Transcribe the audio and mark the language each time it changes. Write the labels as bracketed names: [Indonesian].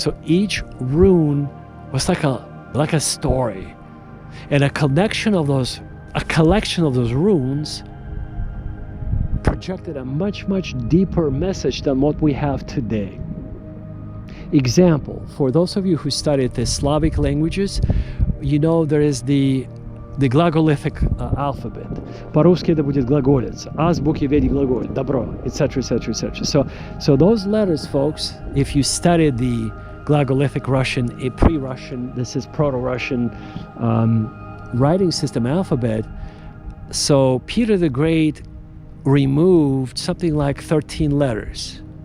[English] So each rune was like a story, and a collection of those runes projected a much deeper message than what we have today. Example, for those of you who studied the Slavic languages, there is the glagolithic alphabet. [Russian] По-русски это будет глаголец. Азбуки веди глаголь, добро, etc. [English] So those letters, folks, if you studied the glagolithic Russian, a pre-Russian, this is proto-Russian writing system alphabet. So Peter the Great removed something like 13 letters.